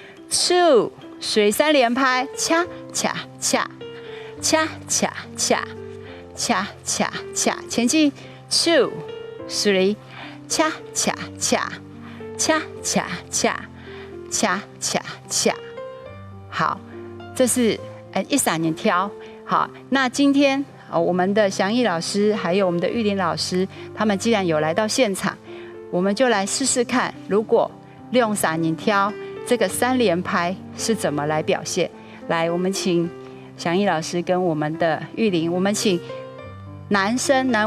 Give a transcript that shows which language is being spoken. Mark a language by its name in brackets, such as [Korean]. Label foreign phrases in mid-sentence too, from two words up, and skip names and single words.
[Chinese] 2 3， 3 連拍，恰恰恰，恰恰恰，恰恰恰，前進 2 3，恰恰恰，恰恰恰，恰恰恰，好，這是1、3年跳。好，那今天我們的祥義老師還有我們的玉玲老師，他們既然有來到現場，我們就來試試看，如果用3年跳這個3連拍是怎麼來表現。來，我們請祥義老師跟我們的玉玲，我們請男